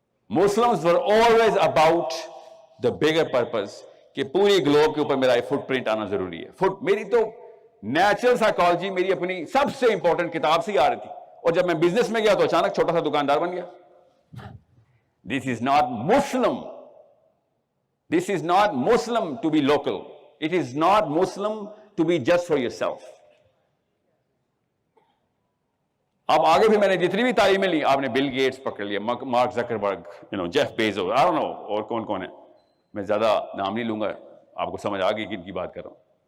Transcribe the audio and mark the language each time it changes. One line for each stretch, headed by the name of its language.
English: Muslims were always about the bigger purpose
Urdu: کہ پوری Globe کے اوپر میرا فٹ پرنٹ آنا ضروری ہے. میری تو نیچرل سائیکالوجی میری اپنی سب سے امپورٹنٹ کتاب سے ہی آ رہی تھی, اور جب میں بزنس میں گیا تو اچانک چھوٹا سا دکاندار بن گیا.
English: This is not Muslim. This is not Muslim to be local. It is not Muslim to be just for yourself.
Urdu: اب آگے بھی میں نے جتنی بھی تعلیمیں لی, آپ نے بل گیٹس پکڑ لیا, mark Zuckerberg, Jeff Bezos,
English: I don't know
Urdu: اور کون کون ہے, میں زیادہ نام نہیں لوں گا, آپ کو سمجھ آ گئی کن کی بات کر رہا ہوں.